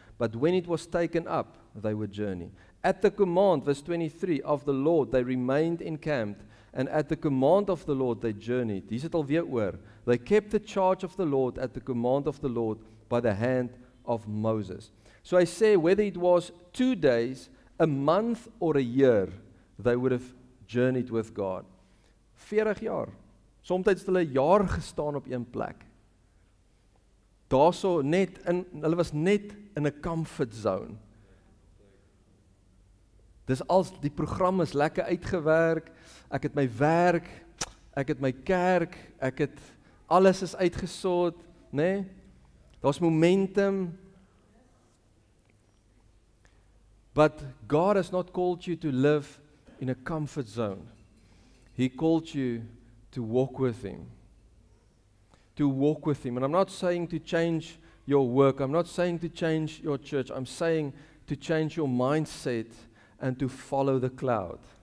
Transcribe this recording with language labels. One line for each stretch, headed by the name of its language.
English: But when it was taken up, they would journey. At the command, verse 23, of the Lord, they remained encamped, and at the command of the Lord, they journeyed.
Afrikaans: Hier sit alweer oor.
English: They kept the charge of the Lord at the command of the Lord by the hand of Moses. So I say, whether it was 2 days, a month, or a year, they would have journeyed with God.
Afrikaans: 40 jaar. Soms het hulle 'n jaar gestaan op een plek. Daarso net in, hulle was net in 'n comfort zone. Dis als die program is lekker uitgewerk, ek het my werk, ek het my kerk, ek het alles is uitgesort, né? Nee? Daar's momentum.
English: But God has not called you to live in a comfort zone. He called you to walk with Him. To walk with Him. And I'm not saying to change your work. I'm not saying to change your church. I'm saying to change your mindset and to follow the cloud.